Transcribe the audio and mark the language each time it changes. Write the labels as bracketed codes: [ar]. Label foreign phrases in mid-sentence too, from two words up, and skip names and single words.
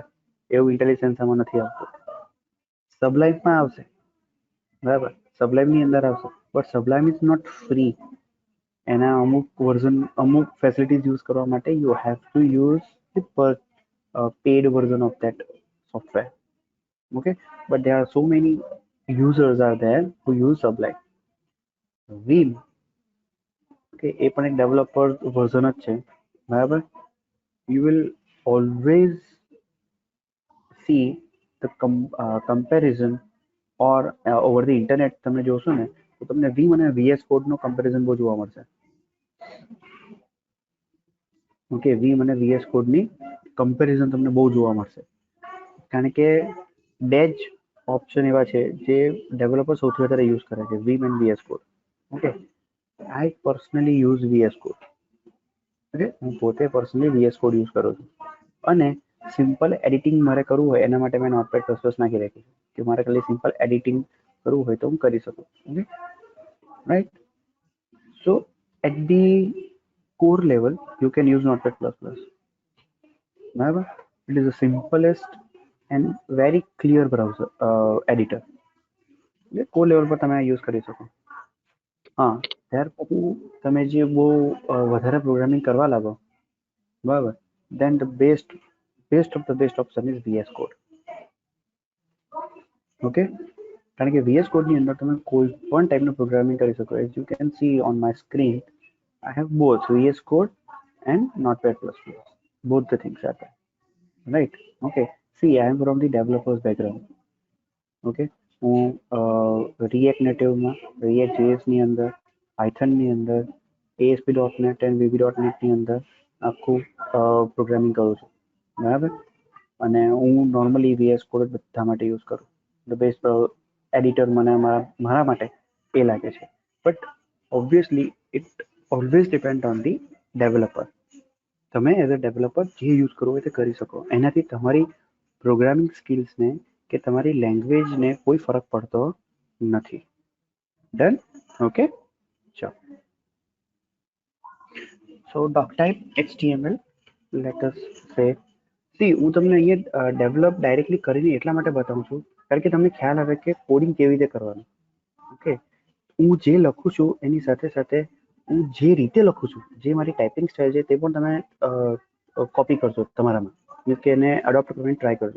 [gu] એવું ઇન્ટેલિજન્સ આમાં નથી આવતું. સબલાઇમમાં આવશે, બરાબર? સબલાઇમ ની અંદર આવશે, [en] but Sublime is not free. [gu] એના અમુક વર્ઝન, અમુક ફેસિલિટીઝ યુઝ કરવા માટે [en] you have to use the paid version of that software. Okay, but there are so many users are there who use Sublime. Vim, [gu] okay, એ પણ એક ડેવલપર વર્ઝન જ છે, બરાબર? [en] You will always see the comparison or over the internet. [gu] તમે જોશો ને તો તમને Vim અને VS Code નો કમ્પેરિઝન બહુ જોવા મળશે. ઓકે, Vim અને VS Code ની કમ્પેરિઝન તમને બહુ જોવા મળશે, કારણ કે બે જ ઓપ્શન એવા છે જે ડેવલપર સૌથી વધારે યુઝ કરે છે, [en] Vim and VS Code. okay, I personally use VS Code. [gu] ઓકે, હું પોતે પર્સનલી VS Code યુઝ કરું છું, અને સિમ્પલ એડિટિંગ મારે કરવું હોય એના માટે મેં નોટપેડ પ્લસ પ્લસ નાખી રાખી છે, કે મારે ખાલી સિમ્પલ એડિટિંગ કરવું હોય તો હું કરી શકું. [en] okay, right? so at the core level you can use Notepad++, બરાબર? It is the simplest and very clear browser editor. core level [gu] પર તમે યુઝ કરી શકો. હા, ત્યાર પછી તમે જે બહુ વધારે પ્રોગ્રામિંગ કરવા લાગો, બરાબર, [en] then the best of the best option is VS Code. [gu] ઓકે, કારણ કે VS Code ની અંદર તમે કોઈ પણ ટાઈપનું પ્રોગ્રામિંગ કરી શકો. [en] as you can see on my screen, I have both VS Code and Notepad++. Both the things are there, right? Okay, see, I am from the developers background. [gu] ઓકે, હું રિએક્ટ નેટિવમાં, રિએક્ટ જેએસની અંદર, પાયથનની અંદર, ASP.NET એન્ડ VB.NET ની અંદર આખું પ્રોગ્રામિંગ કરું છું, બરાબર? અને હું નોર્મલી VS Code જ બધા માટે યુઝ કરું. [en] the best editor [gu] મને મારા માટે એ લાગે છે. [en] but obviously it always depend on the developer. [gu] તમે [en] as a developer [gu] જે યુઝ કરવું હોય તે કરી શકો. એનાથી તમારી પ્રોગ્રામિંગ સ્કિલ્સને કે તમારી લેંગ્વેજને કોઈ ફરક પડતો નથી. [en] done? okay, ચાલો. so doc type HTML, let us say, [gu] સી, હું તમને અહીંયા [en] develop directly [gu] કરીને એટલા માટે બતાવું છું કારણ કે તમને ખ્યાલ આવે કે કોડિંગ કેવી રીતે કરવાનું. ઓકે, હું જે લખું છું એની સાથે સાથે હું જે રીતે લખું છું, જે મારી [en] typing style [gu] છે તે પણ તમે કોપી કરજો તમારામાં, મીન્સ કે એને અડોપ્ટ કરીને ટ્રાય કરજો.